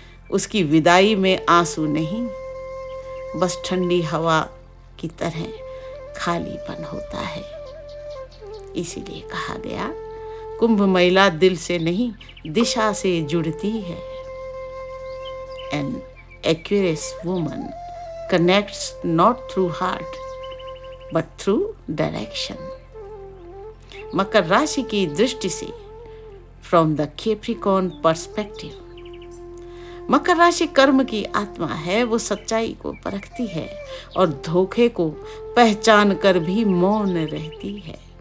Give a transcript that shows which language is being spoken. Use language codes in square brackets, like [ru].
[hi] उसकी विदाई में आंसू नहीं, बस ठंडी हवा की तरह खालीपन होता है। इसीलिए कहा गया, कुंभ महिला दिल से नहीं, दिशा से जुड़ती है। [en] An Aquarius woman connects not through heart but through direction. [hi] मकर राशि की दृष्टि से [en] from the Capricorn perspective, [hi] मकर राशि कर्म की आत्मा है। वो सच्चाई को परखती है और धोखे को पहचान कर भी मौन रहती है।